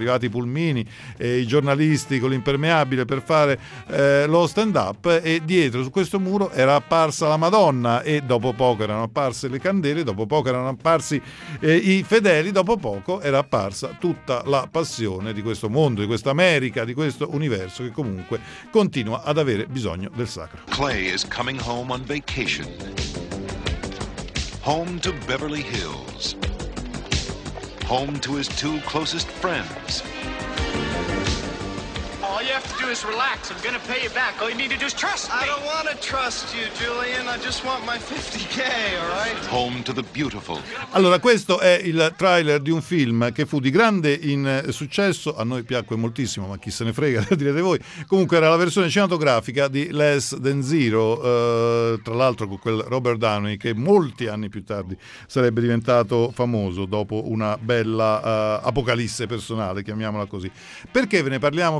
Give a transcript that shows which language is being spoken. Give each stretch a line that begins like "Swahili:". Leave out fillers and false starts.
Italian: Arrivati i pulmini e i giornalisti con l'impermeabile per fare lo stand up, e dietro su questo muro era apparsa la Madonna, e dopo poco erano apparse le candele, dopo poco erano apparsi i fedeli, dopo poco era apparsa tutta la passione di questo mondo, di questa America, di questo universo che comunque continua ad avere bisogno del sacro.
English: Clay is coming home on vacation. Home to Beverly Hills. Home to his two closest friends. All you have to do is relax. I'm going to pay you back. All you need to do is trust me. I don't want to trust you, Julian. I just want my 50K, all right? Home to the beautiful.
Italian: Allora, questo è il trailer di un film che fu di grande successo. A noi piacque moltissimo, ma chi se ne frega, direte voi. Comunque era la versione cinematografica di Less Than Zero, tra l'altro con quel Robert Downey che molti anni più tardi sarebbe diventato famoso dopo una bella apocalisse personale, chiamiamola così. Perché ve ne parliamo?